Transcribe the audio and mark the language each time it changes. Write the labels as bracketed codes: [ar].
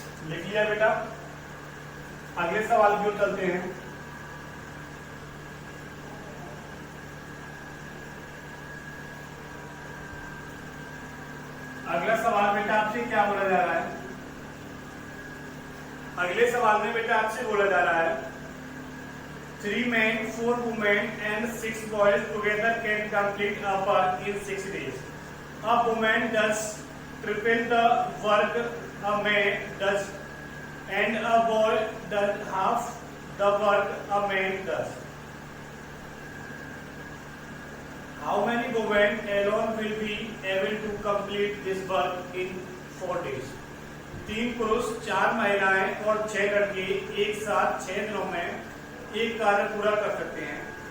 [hi] लिया बेटा। अगले सवाल की ओर चलते हैं। अगला सवाल बेटा आपसे क्या बोला जा रहा है? अगले सवाल में बेटा आपसे बोला जा रहा है [en] 3 men, 4 women and 6 boys together can complete a work in 6 days. A woman does triple the work a man does, and a boy does half the work a man does. How many women alone will be able to complete this work in 4 days? [hi] 3 पुरुष, 4 महिलाएं और 6 लड़के एक साथ 6 दिनों में एक कार्य पूरा कर सकते हैं।